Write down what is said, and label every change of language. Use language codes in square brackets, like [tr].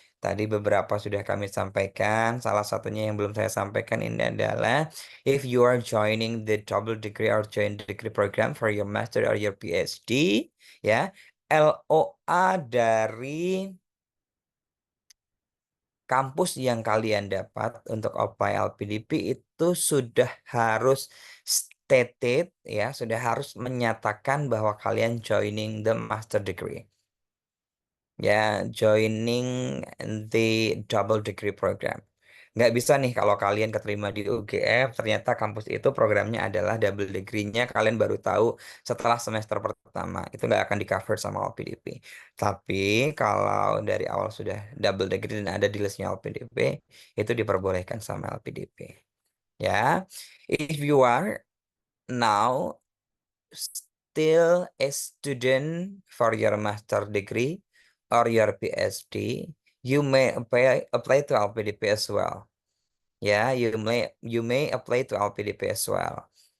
[id] Tadi beberapa sudah kami sampaikan. Salah satunya yang belum saya sampaikan ini adalah [en] if you are joining the double degree or joint degree program for your master or your PhD, [id] ya, LOA dari kampus yang kalian dapat untuk apply LPDP itu sudah harus stated ya, sudah harus menyatakan bahwa kalian [en] joining the master degree. Ya, joining the double degree program. [id] Nggak bisa nih kalau kalian keterima di UGF, ternyata kampus itu programnya adalah double degree-nya, kalian baru tahu setelah semester pertama. Itu nggak akan di-cover sama LPDP. Tapi kalau dari awal sudah double degree dan ada di listnya LPDP, itu diperbolehkan sama LPDP. [en] Ya, if you are now still a student for your master degree or your PhD, you may apply to LPDP as well. Ya, you may apply to LPDP as well.